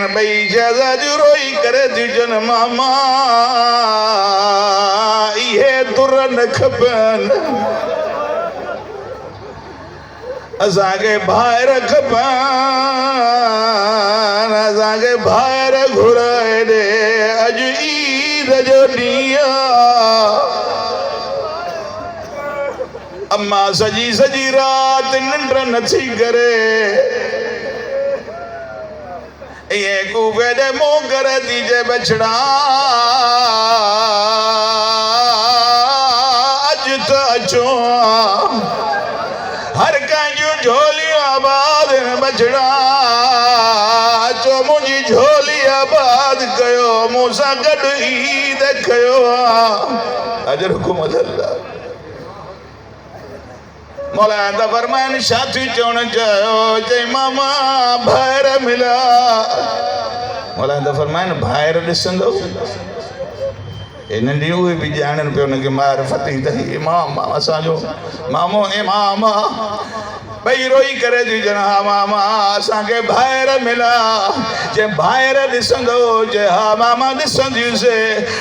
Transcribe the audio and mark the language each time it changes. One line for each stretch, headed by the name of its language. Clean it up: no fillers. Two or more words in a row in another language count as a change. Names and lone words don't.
Sindhi: ॿई शहज़ादियूं रोई करे थियूं चवनि मामा इहे दुर न खपनि, असांखे ॿाहिरि खपनि, असांखे ॿाहिरि घुराए ॾे, अॼु ईद जो ॾींहुं। अम्मा सजी सजी रात निंड नथी करे, ये कूफे दे मुंह करे थी जे बछड़ा अज तो अचो, हर कंहिंजूं झोलियूं आबाद बछड़ा अचो मुंहिंजी झोली आबाद कयो, मूंसां गॾु ईद कयो।
Arabic: أجركم الله.
Sindhi: मौला दा फरमान साथी चवण चयो चई मामा ॿाहिरि मिला। मौला दा फरमान ॿाहिरि ॾिसंदो इन ॾींहुं उहे बि ॼाणनि पियो हुनखे मारिफत ई त इमाम असांजो मामो इमाम ॿई रोई करे थी चवनि हा मामा असांखे ॿाहिरि मिला। जे ॿाहिरि ॾिसंदो जे हा मामा ॾिसंदियूंसीं।